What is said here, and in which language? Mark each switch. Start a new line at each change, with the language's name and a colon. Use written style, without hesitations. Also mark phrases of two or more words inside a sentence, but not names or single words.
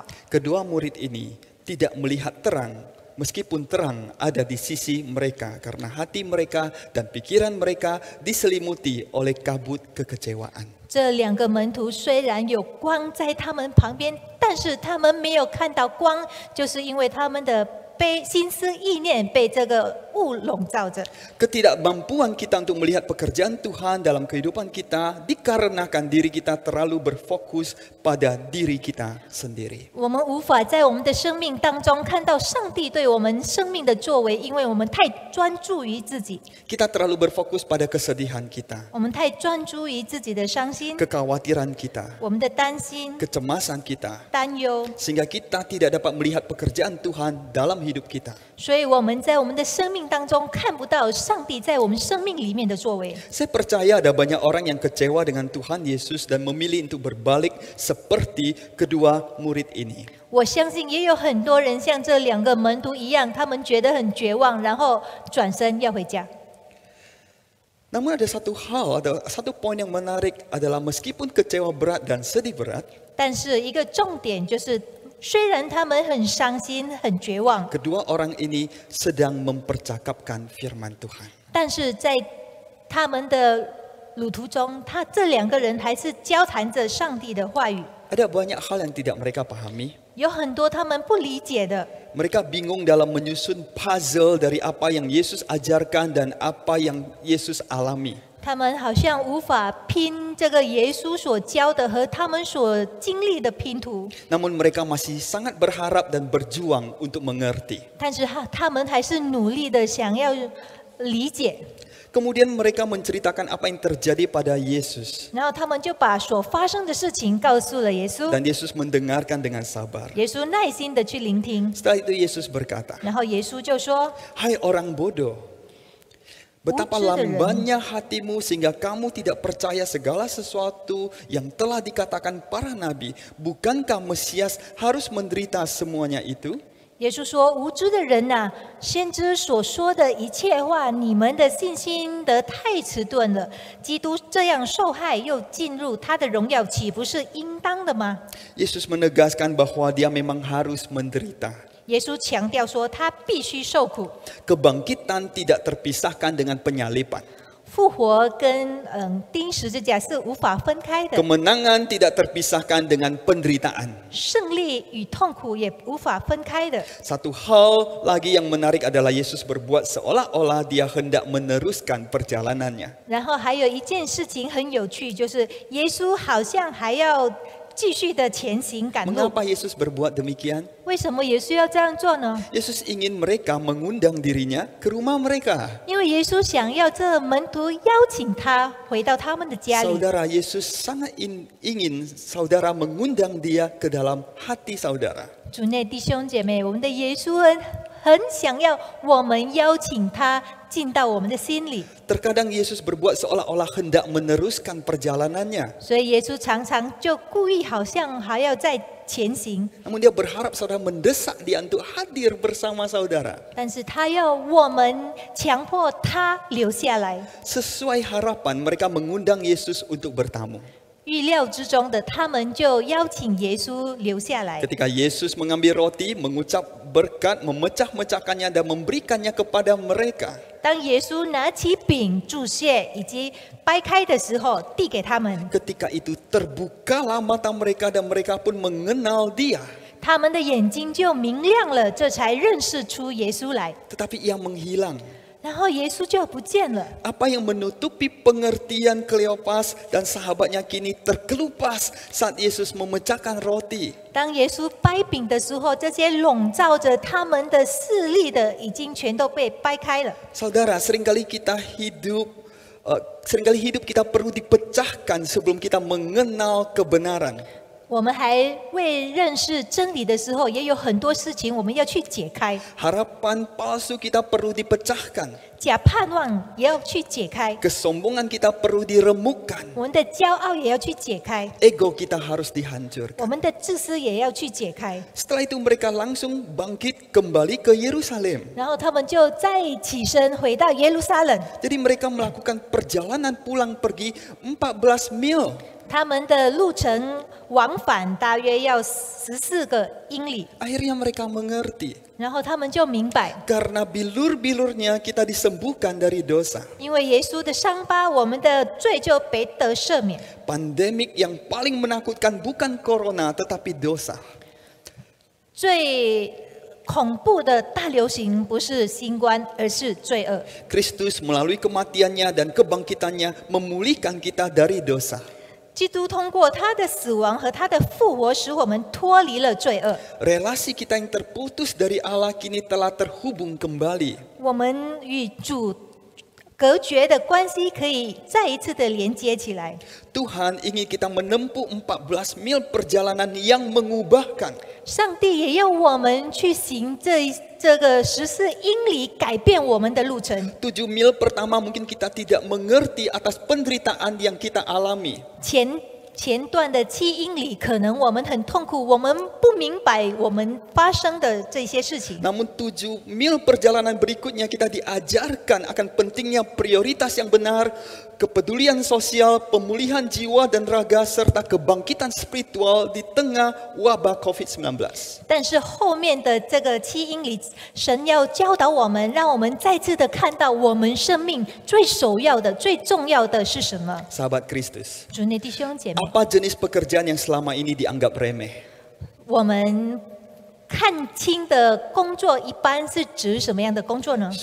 Indonesian: Kedua murid ini tidak melihat terang, meskipun terang ada di sisi mereka karena hati mereka dan pikiran mereka diselimuti oleh kabut kekecewaan.
Chinese: 这两个门徒虽然有光在他们旁边，但是他们没有看到光，就是因为他们的心思意念被这个雾笼罩着。
Indonesian: Ketidakmampuan kita untuk melihat pekerjaan Tuhan dalam kehidupan kita dikarenakan diri kita terlalu berfokus pada diri kita sendiri.
Chinese: 我们无法在我们的生命当中看到上帝对我们生命的作为，因为我们太专注于自己，
Indonesian: Kita terlalu berfokus pada kesedihan kita,
Chinese: 我们太专注于自己的伤心，
Indonesian: kekhawatiran kita,
Chinese: 我们的担心、
Indonesian: kecemasan kita,
Chinese: 担忧，
Indonesian: sehingga kita tidak dapat melihat pekerjaan Tuhan dalam hidup kita.
Chinese: 所以我们在我们的生命当中看不到上帝在我们生命里面的作为。
Indonesian: Saya percaya ada banyak orang yang kecewa dengan Tuhan Yesus dan memilih untuk berbalik seperti kedua murid ini.
Chinese: 我相信也有很多人像这两个门徒一样，他们觉得很绝望，然后转身要回家。
Indonesian: Namun ada satu poin yang menarik adalah meskipun kecewa berat dan sedih berat,
Chinese: 但是一个重点就是，虽然他们很伤心、很绝望，
Indonesian: kedua orang ini sedang mempercakapkan firman Tuhan.
Chinese: 但是在他们的路途中，这两个人还是交谈着上帝的话语。
Indonesian: Ada banyak hal yang tidak mereka pahami.
Chinese: 有很多他们不理解的，
Indonesian: Mereka bingung dalam menyusun puzzle dari apa yang Yesus ajarkan dan apa yang Yesus alami.
Chinese: 他们好像无法拼这个耶稣所教的和他们所经历的拼图，
Indonesian: Namun mereka masih sangat berharap dan berjuang untuk mengerti.
Chinese: 但是他们还是努力的想要理解。
Indonesian: Kemudian mereka menceritakan apa yang terjadi pada Yesus.
Chinese: 然后他们就把所发生的事情告诉了耶稣，
Indonesian: Dan Yesus mendengarkan dengan sabar.
Chinese: 耶稣耐心的去聆听，
Indonesian: Setelah itu Yesus berkata,
Chinese: 然后耶稣就说
Indonesian: Hai orang bodoh, betapa lambannya hatimu sehingga kamu tidak percaya segala sesuatu yang telah dikatakan para nabi. Bukankah Mesias harus menderita semuanya itu?
Chinese: 耶稣说：“无知的人呐、先知所说的一切话，你们的信心得太迟钝了。基督这样受害，又进入他的荣耀，岂不是应当的吗？”
Indonesian: Yesus menegaskan bahwa dia memang harus menderita.
Chinese: 耶稣强调说，他必须受苦。
Indonesian: Kebangkitan tidak terpisahkan dengan penyaliban.
Chinese: 复活跟钉十字架是无法分开的，
Indonesian: Kemenangan tidak terpisahkan dengan penderitaan.
Chinese: 胜利与痛苦也无法分开的。
Indonesian: Satu hal lagi yang menarik adalah Yesus berbuat seolah-olah dia hendak meneruskan perjalanannya.
Chinese: 然后还有一件事情很有趣，就是耶稣好像还要继续的前行赶路。
Indonesian: Mengapa Yesus berbuat demikian?
Chinese: 为什么耶稣要这样做呢？
Indonesian: Yesus ingin mereka mengundang dirinya ke rumah mereka.
Chinese: 因为耶稣想要这门徒邀请他回到他们的家里。
Indonesian: Saudara, Yesus sangat ingin saudara mengundang dia ke dalam hati saudara.
Chinese: 主内弟兄姐妹，我们的耶稣很想要我们邀请他进到我们的心里，
Indonesian: Terkadang Yesus berbuat seolah-olah hendak meneruskan perjalanannya.
Chinese: 所以耶稣常常就故意好像还要再前行，
Indonesian: Namun dia berharap saudara mendesak dia untuk hadir bersama saudara.
Chinese: 但是他要我们强迫他留下来。
Indonesian: Sesuai harapan mereka mengundang Yesus untuk bertamu.
Chinese: 预料之中的，他们就邀请耶稣留下来。
Indonesian: Ketika Yesus mengambil roti, mengucap berkat, memecah-mecahkannya dan memberikannya kepada mereka.
Chinese: 当耶稣拿起饼祝谢以及掰开的时候，递给他们，
Indonesian: Ketika itu terbukalah mata mereka dan mereka pun mengenal dia.
Chinese: 他们的眼睛就明亮了，这才认识出耶稣来。
Indonesian: Tetapi ia menghilang.
Chinese: 然后耶稣就不见了。
Indonesian: Apa yang menutupi pengertian Kleopas dan sahabatnya kini terkelupas saat Yesus memecahkan roti.
Chinese: 当耶稣掰饼的时候，这些笼罩着他们的势力的，已经全都被掰开了。
Indonesian: Saudara, seringkali hidup kita perlu dipecahkan sebelum kita mengenal kebenaran.
Chinese: 我们还未认识真理的时候，也有很多事情我们要去解开。
Indonesian: Harapan palsu kita perlu dipecahkan.
Chinese: 假盼望也要去解开，
Indonesian: Kesombongan kita perlu diremukkan.
Chinese: 我们的骄傲也要去解开，
Indonesian: Ego kita harus dihancurkan.
Chinese: 我们的自私也要去解开。
Indonesian: Setelah itu mereka langsung bangkit kembali ke Yerusalem.
Chinese: 然后他们就再起身回到耶路撒冷，
Indonesian: Jadi mereka melakukan perjalanan pulang pergi 14 mil.
Chinese: 他们的路程往返大约要14个英里。
Indonesian: Akhirnya mereka mengerti.
Chinese: 然后他们就明白，
Indonesian: Karena bilur-bilurnya kita disembuhkan dari dosa.
Chinese: 因为耶稣的伤疤，我们的罪就被得赦免。
Indonesian: Pandemik yang paling menakutkan bukan corona tetapi dosa.
Chinese: 最恐怖的大流行不是新冠，而是罪恶。
Indonesian: Kristus melalui kematiannya dan kebangkitannya memulihkan kita dari dosa.
Chinese: 基督通过他的死亡和他的复活，使我们脱离了罪恶。
Indonesian: Relasi kita yang terputus dari Allah kini telah terhubung kembali.
Chinese: 我们与主隔绝的关系可以再一次的连接起来。
Indonesian: Tuhan ingin kita menempuh 14 mil perjalanan yang mengubahkan.
Chinese: 上帝也要我们去行这个14英里，改变我们的路程。
Indonesian: 7 mil pertama mungkin kita tidak mengerti atas penderitaan yang kita alami.
Chinese: 前段的7英里，可能我们很痛苦，我们不明白我们发生的这些事情。
Indonesian: Namun 7 mil perjalanan berikutnya kita diajarkan akan pentingnya prioritas yang benar, kepedulian sosial, pemulihan jiwa dan raga, serta kebangkitan spiritual di tengah wabah COVID-19.
Chinese: 但是后面的这个7英里，神要教导我们，让我们再次的看到我们生命最首要的、最重要的是什么。
Indonesian: Sahabat Kristus,
Chinese: 主内弟兄姐妹，
Indonesian: apa jenis pekerjaan yang selama ini dianggap remeh?
Chinese: 我们看清的工作一般是指什么样的工作呢？